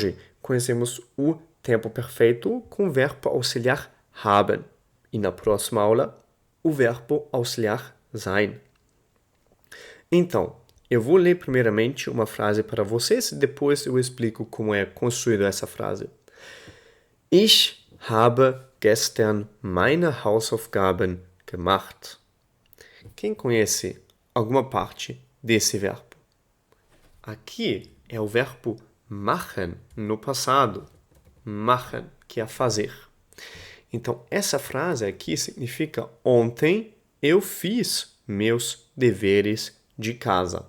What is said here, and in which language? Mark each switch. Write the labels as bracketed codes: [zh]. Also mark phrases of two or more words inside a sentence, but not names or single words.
[pt] Hoje, conhecemos o tempo perfeito com o verbo auxiliar haben. E na próxima aula, o verbo auxiliar sein. Então, eu vou ler primeiramente uma frase para vocês e depois eu explico como é construída essa frase. [de] Ich habe gestern meine Hausaufgaben gemacht. [pt] Quem conhece alguma parte desse verbo? Aqui é o verbo machen, no passado. Machen, que é fazer. Então, essa frase aqui significa ontem eu fiz meus deveres de casa.